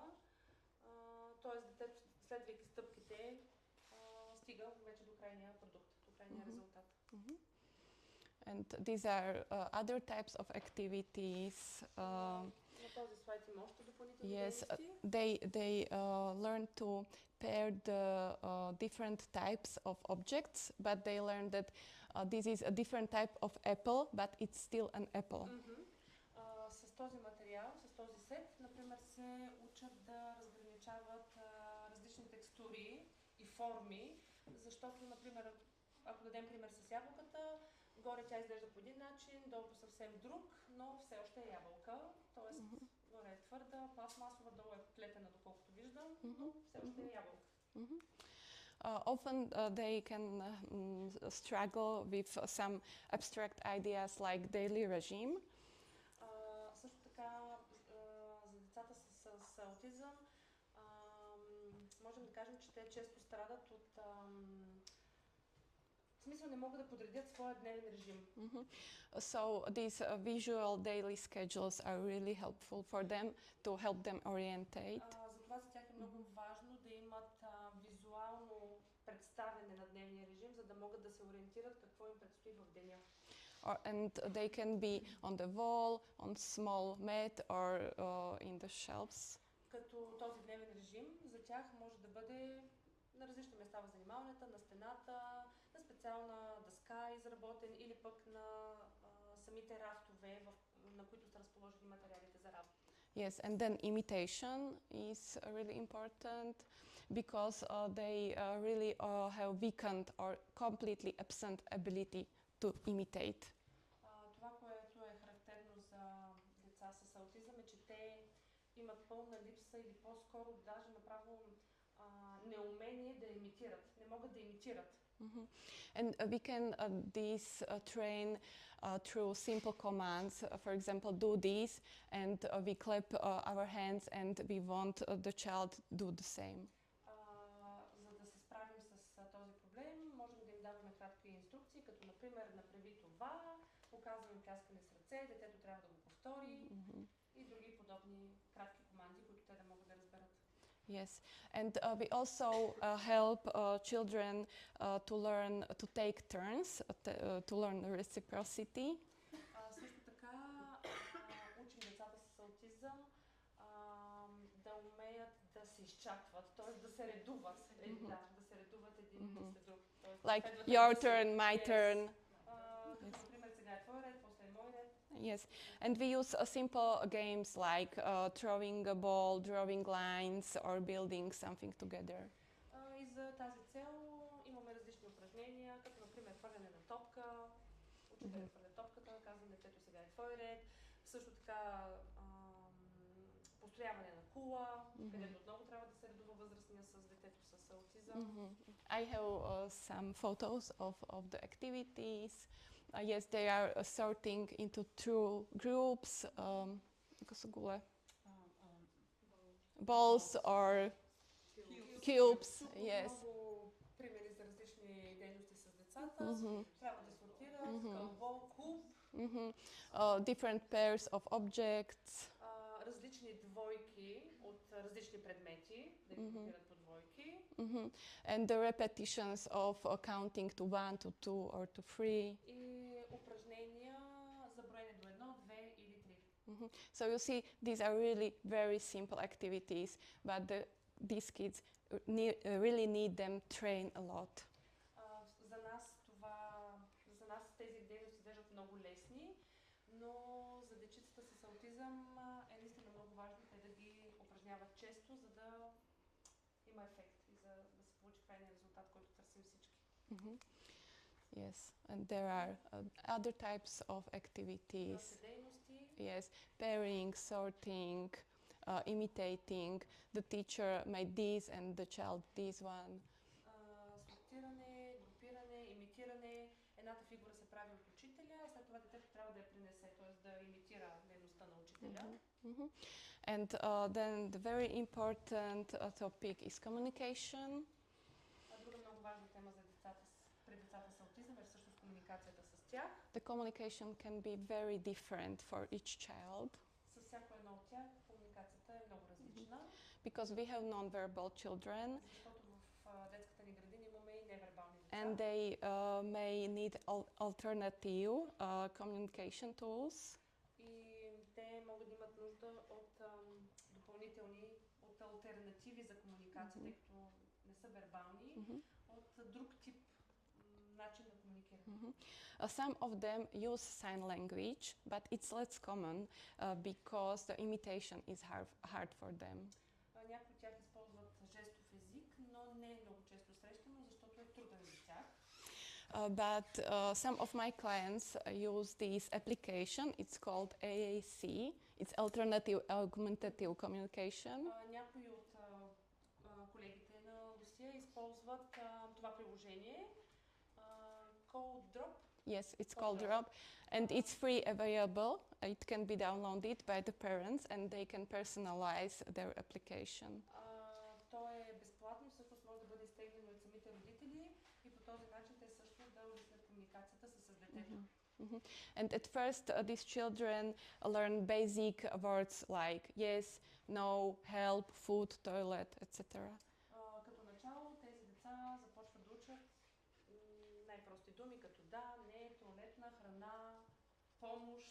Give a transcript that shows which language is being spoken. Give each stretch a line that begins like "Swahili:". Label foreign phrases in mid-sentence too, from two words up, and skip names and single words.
Bulgarian: Тоест, детето, следвайки стъпките, стига вече до крайния продукт, до крайния резултат.
English: And these are other types of activities.
Bulgarian: На този слайд има още допълнителни
English: Yes,
Bulgarian: дейности.
English: they learn to pair the different types of objects, but they learn that this is a different type of apple, but it's still an apple.
Bulgarian: С този материал, с този сет, например, се учат да разграничават различни текстури и форми, защото, например, ако дадем пример с ябълката, горе тя изглежда по един начин, долу по съвсем друг, но все още е ябълка, т.е. горе е твърда, пластмасова, долу е плетена, доколкото виждам, но все още е ябълка.
English: Often they can struggle with some abstract ideas like daily regime.
Bulgarian: Също така, за децата с аутизъм, можем да кажем, че те често страдат от в смисъл не могат да подредят своя дневен режим.
English: So these visual daily schedules are really helpful for them to help them orientate.
Bulgarian: Затова за тях е много важно да имат визуално представяне на дневния режим, за да могат да се ориентират какво им предстои в деня.
English: And they can be on the wall, on small mat or in the shelves.
Bulgarian: Като този дневен режим за тях може да бъде на различни места в занималнията, на стената, на специална дъска изработен или пък на самите рафтове, на които са разположени материалите за работа.
English: Yes, and then imitation is really important because they really have weakened or completely absent ability to imitate.
Bulgarian: Това, което е характерно за деца с аутизъм е, че те имат пълна липса или по-скоро даже направо неумение да имитират. Не могат да имитират.
English: And we can train through simple commands. For example, do this, and we clap our hands, and we want the child do the same.
Bulgarian: За да се справим с този проблем, можем да им даваме кратки инструкции, като например направи това, показваме пляскане с ръце, детето трябва да го повтори и други подобни кратки команди, които те да могат да разберат.
English: Yes, and we also help children to learn to take turns, to learn reciprocity.
Bulgarian: Също така учим децата с аутизъм да умеят да се изчакват, т.е. да се редуват, да се редуват един след друг.
English: Like your turn, my turn.
Bulgarian: Например, сега е твой ред, после е мой ред.
English: Yes, and we use simple games like throwing a ball, drawing lines, or building something together.
Bulgarian: И за тази цел имаме различни упражнения, като например хвърляне на топка. Учителят хвърля топката, казвам детето сега е твой ред. Също така построяване на кула, където отново трябва да се редува възрастния с детето с аутизъм.
English: I have some photos of the activities. Yes, they are sorting into two groups, balls or cubes. Yes.
Bulgarian: Много примери за различни дейности с децата. Трябва да сортират кълбо, куб.
English: Different pairs of objects.
Bulgarian: Различни двойки от различни предмети, да ги групират по двойки.
English: And the repetitions of counting to 1, to 2 or to 3.
Bulgarian: И упражнения за броене до 1, 2 или 3.
English: So you see, these are really very simple activities, but these kids really need them train a lot.
Bulgarian: За нас тези дейности изглеждат много лесни, но за дечицата с аутизъм е наистина много важно те да ги упражняват често, за да има ефект и за да се получи крайния резултат, който търсим всички.
English: Yes, and there are other types of activities. Yes, pairing, sorting, imitating. The teacher made this and the child this one.
Bulgarian: Сортиране, групиране, имитиране. Едната фигура се прави от учителя, след това детето трябва да я принесе, т.е. да имитира дейността на учителя.
English: And then the very important topic is communication.
Bulgarian: Друга много важна тема за децата при децата с аутизъм е всъщност комуникацията с тях.
English: The communication can be very different for each child.
Bulgarian: С всяко едно от тях комуникацията е много различна.
English: Because we have non-verbal children.
Bulgarian: Защото в детската ни градина имаме и невербални деца.
English: And they may need alternative communication tools.
Bulgarian: И те могат да имат нужда от допълнителни, от алтернативи за комуникация, тъй като не са вербални, от друг тип начин на комуникиране.
English: Some of them use sign language, but it's less common because the imitation is hard for them.
Bulgarian: Някои от тях използват жестов език, но не е много често срещано, защото е труден за тях.
English: But some of my clients use this application. It's called AAC. It's Alternative Augmentative Communication.
Bulgarian: Някои от колегите на Лусия използват това приложение.
English: Called Drop. Yes, it's called Drop, and it's free available. It can be downloaded by the parents, and they can personalize their application.
Bulgarian: То е безплатно, всъщност може да бъде изтеглено от самите родители и по този начин те също да улеснят комуникацията с детето.
English: And at first, these children learn basic words like yes, no, help, food, toilet, etc.
Bulgarian: Като начало тези деца започват да думи като да, не, туалетна, храна, помощ.